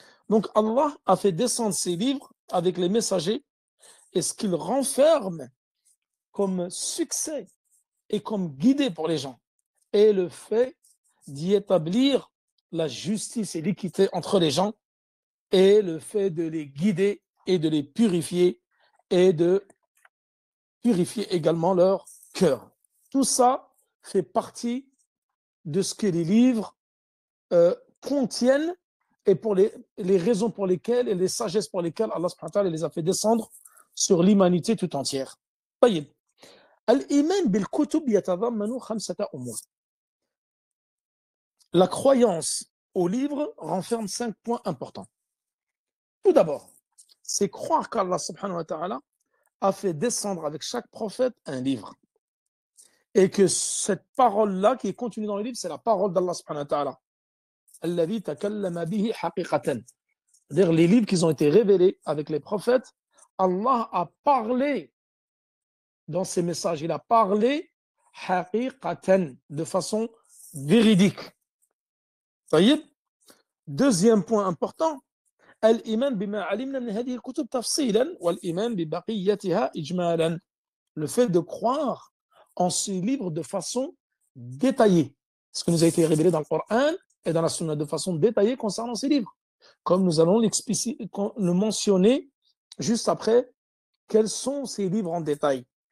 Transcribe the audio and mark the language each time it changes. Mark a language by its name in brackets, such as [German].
[French] Donc Allah a fait descendre ses livres avec les messagers et ce qu'il renferme comme succès et comme guidée pour les gens est le fait d'y établir la justice et l'équité entre les gens et le fait de les guider et de les purifier et de purifier également leur cœur. Tout ça fait partie de ce que les livres contiennent et pour les raisons pour lesquelles et les sagesses pour lesquelles Allah subhanahu wa ta'ala les a fait descendre sur l'humanité tout entière. [Arabic] طيب. الإيمان بالكتب يتضمن 5 أمور. [French] La croyance au livre renferme 5 points importants. Tout d'abord, c'est croire qu'Allah subhanahu wa ta'ala a fait descendre avec chaque prophète un livre. Et que cette parole-là qui est contenue dans le livre, c'est la parole d'Allah subhanahu wa ta'ala. [Arabic] Alladhi takallama bihi haqiqatan. [French] C'est-à-dire les livres qui ont été révélés avec les prophètes, Allah a parlé dans ses messages, il a parlé haqiqatan, de façon véridique. طيب. Deuxième point important, [Arabic] الإيمان بما علمنا من هذه الكتب تفصيلا والإيمان ببقيتها إجمالا. [French] Le fait de croire en ces livres de façon détaillée. Ce qui nous a été révélé dans le Coran et dans la Sunna de façon détaillée concernant ces livres. Comme nous allons le mentionner juste après, quels sont ces livres en détail.